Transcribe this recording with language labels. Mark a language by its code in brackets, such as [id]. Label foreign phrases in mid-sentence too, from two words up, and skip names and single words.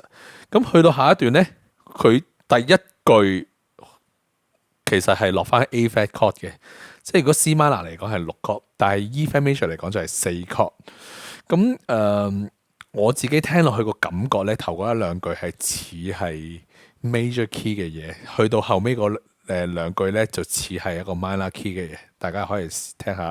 [yue] 咁去到下一段呢，佢第一句其實係落翻 [en] A flat chord [yue] 嘅，即係如果 [en] C minor [yue] 嚟講係6 chord， 但係 [en] E flat major [yue] 嚟講就係4 chord。咁我自己聽落去個感覺呢，頭嗰一兩句係似係 [en] major key [yue] 嘅嘢，去到後尾嗰兩句呢，就似係一個 [en] minor key [yue] 嘅嘢，大家可以聽下。